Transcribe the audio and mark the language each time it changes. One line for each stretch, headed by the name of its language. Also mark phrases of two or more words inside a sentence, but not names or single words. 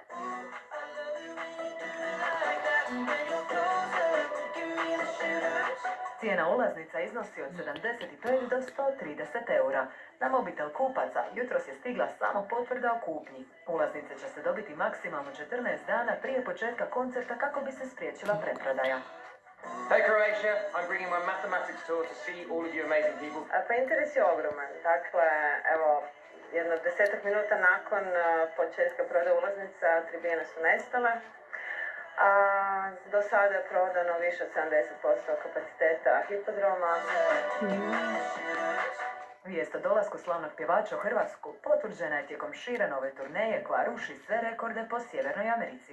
Croatian: Cijena ulaznica iznosi od 75 do 130 eura. Na mobitel kupaca jutros je stigla samo potvrda o kupnji. Ulaznice će se dobiti maksimalno 14 dana prije početka koncerta kako bi se spriječila preprodaja.
English: Hey Croatia, I'm bringing my mathematics tour to see all of you amazing people.
Croatian: Pa interes je ogroman. Dakle, evo, jedno 10 minuta nakon početka prodaje ulaznica, tribine su nestale. A do sada je prodano više od 70% kapaciteta hipodroma. Vijest o dolasku slavnog pjevača u Hrvatsku potvrđena je tijekom šire nove turneje koja ruši sve rekorde po Sjevernoj Americi.